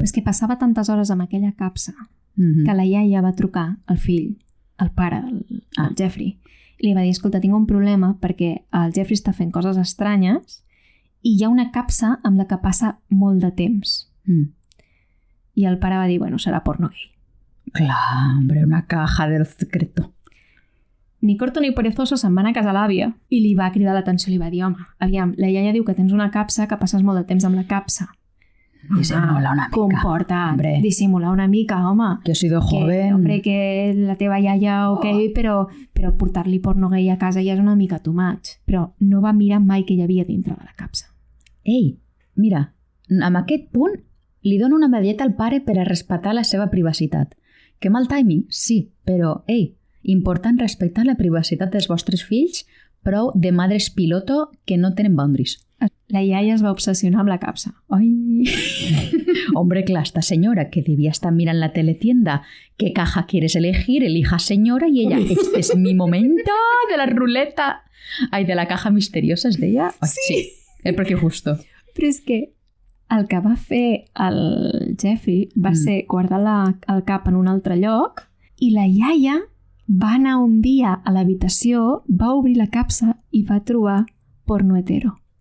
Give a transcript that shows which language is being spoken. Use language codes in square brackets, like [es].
[ca] Però és que passava tantes hores amb aquella capsa que la iaia va trucar al fill, al pare, al Jeffrey, i li va dir, escolta, tinc un problema perquè el Jeffrey està fent coses estranyes i hi ha una capsa amb la que passa molt de temps. I el pare va dir, bueno, serà porno gay. [es] Clar, hombre, una caja del secreto. [ca] Ni corto ni perezoso se'n va anar a casa l'àvia i li va cridar l'atenció, li va dir, home, aviam, la iaia diu que tens una capsa, que passes molt de temps amb la capsa. Disimula una mica. Comporta't, [es] hombre. [ca] Disimula una mica, home. [es] Que he sido joven. [ca] Hombre, que la teva iaia, ok, però portar-li porno gay a casa ja és una mica [en] too much. [ca] Però no va mirar mai què hi havia dintre de la capsa. Ei, mira, amb aquest punt li dono una medalleta al pare per a respetar la seva privacitat. Que mal timing, sí, però, ei, important respectar la privacitat dels vostres fills, prou de [es] madres piloto [ca] que no tenen boundaries. La iaia es va obsessionar amb la capsa. Ay. [es] Hombre, claro, esta señora que debía estar mirando la teletienda, ¿qué caja quieres elegir? Elija señora y ella, este es mi momento de la ruleta. Ay, de la caja misteriosa es de ella. Ay, sí, el precio justo. [ca] Però és que el que va fer el Jeffrey va ser guardar el cap en un altre lloc i la iaia va anar un dia a l'habitació, va obrir la capsa i va trobar porno hetero.